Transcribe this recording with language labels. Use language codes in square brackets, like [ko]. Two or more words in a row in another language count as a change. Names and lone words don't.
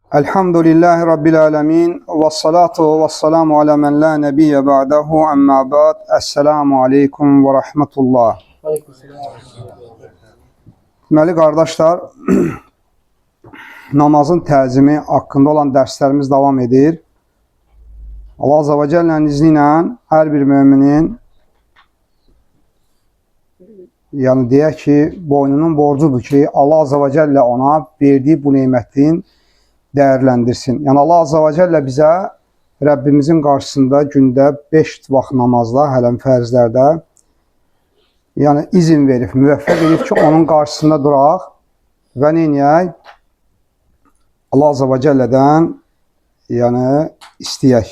[ar] الحمد لله رب العالمين والصلاة والسلام على من لا نبي بعده أما بعد. السلام عليكم ورحمة الله. [az] Deməli, qardaşlar, namazın təzimi haqqında olan dərslərimiz davam edir. [ar] الله عز وجل'nin [az] izni ilə hər bir müminin, yəni deyək ki, boynunun borcudur ki, [ar] الله عز وجل [az] ona verdiyi bu nimetin dəyərləndirsin. Yəni [ar] الله عز وجل [az] bizə Rəbbimizin qarşısında gündə 5 vaxt namazda, hələm fərzlərdə, yəni izin verib, müvəffəq edib ki, onun qarşısında duraq və neynəyək? [ar] الله عز وجل'dən [az] yəni istəyək.